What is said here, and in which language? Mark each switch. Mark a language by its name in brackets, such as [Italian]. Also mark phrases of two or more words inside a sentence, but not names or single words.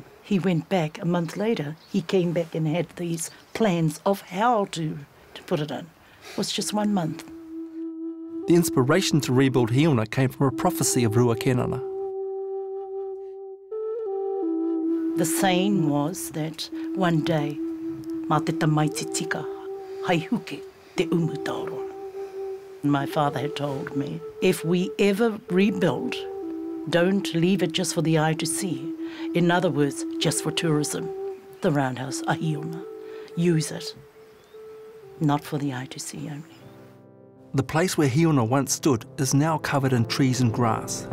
[English] He went back a month later. He came back and had these plans of how to put it in. It was just 1 month. The inspiration to rebuild hiona came from a prophecy of Rua Kenana. The saying was that one day, [Māori] mā te tamaiti tika, hai huke te umutaroa. [English] My father had told me, if we ever rebuild, don't leave it just for the eye to see. In other words, just for tourism. The roundhouse, a hiona. Use it, not for the eye to see only. The place where hiona once stood is now covered in trees and grass.